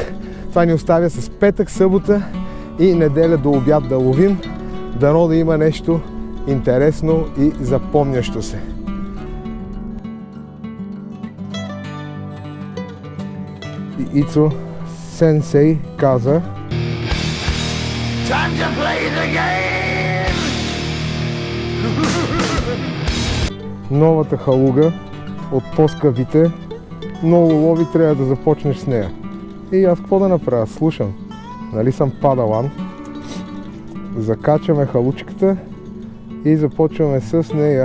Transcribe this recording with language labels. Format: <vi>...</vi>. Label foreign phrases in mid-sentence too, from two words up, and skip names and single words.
<bg>Това ни оставя с петък, събота и неделя до обяд да ловим. Дано да има нещо интересно и запомнящо се. И Ицо сенсей каза:</bg> <en>Time to play the game!</en> <bg>новата халуга от по-скъпите, много лови, трябва да започнеш с нея. И аз какво да направя? Слушам. Нали съм падалан? Закачаме халучката и започваме с нея.</bg>